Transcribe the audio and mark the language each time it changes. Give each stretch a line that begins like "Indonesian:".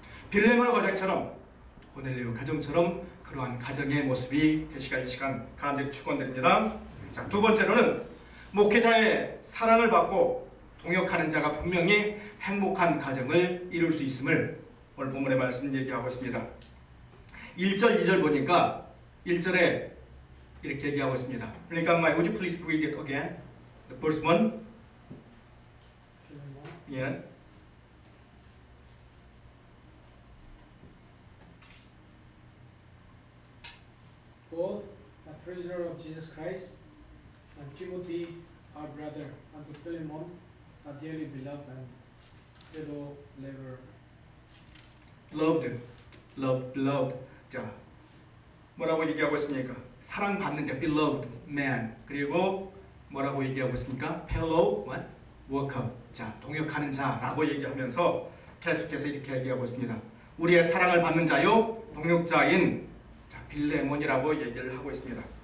Korean: 빌레몬 가정처럼 고넬료 가정처럼 그러한 가정의 모습이 되시길 이 시간 간절히 축원드립니다. 자, 두 번째로는 목회자의 사랑을 받고 동역하는 자가 분명히 행복한 가정을 이룰 수 있음을 오늘 본문의 말씀 얘기하고 있습니다. 1절, 2절 보니까 1절에 이렇게 얘기하고 있습니다. 그러니까
English: would you please read it again? The first one. Yeah. Paul, a prisoner of Jesus Christ, and Timothy, our brother, unto Philemon, our dearly beloved and fellow laborer. Loved.
Korean: 자, 뭐라고 얘기하고 있습니까? 사랑받는 자,
English: beloved man.
Korean: 그리고 뭐라고 얘기하고 있습니까?
English: fellow what? worker.
Korean: 자, 동역하는 자라고 얘기하면서 계속해서 이렇게 얘기하고 있습니다. 우리의 사랑을 받는 자요, 동역자인 빌레몬이라고 얘기를 하고 있습니다.